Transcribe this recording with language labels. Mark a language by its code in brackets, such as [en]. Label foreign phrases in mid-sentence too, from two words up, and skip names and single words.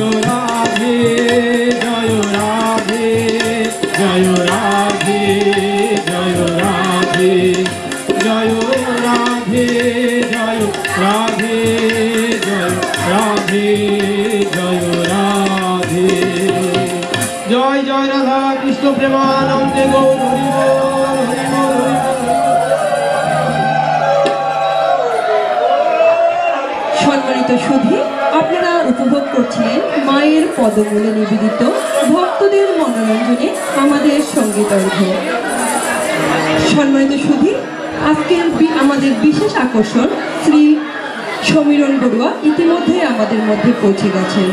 [bn] রাধে জয় রাধে জয় রাধে জয় রাধে জয় রাধে জয় রাধে জয় রাধে জয় রাধে জয় জয় রাধা কৃষ্ণ প্রেমানন্দে গৌর হরি বোল হরি বোল হরি বোল। সম্মানিত সুধী, আপনারা উপভোগ করছিলেন মায়ের পদমূলে নিবেদিত ভক্তদের মনোরঞ্জনে আমাদের সঙ্গীতর্ঘ। সম্মানিত সুধী, আজকের আমাদের বিশেষ আকর্ষণ শ্রী সমীরণ বড়ুয়া ইতিমধ্যে আমাদের মধ্যে পৌঁছে গেছেন।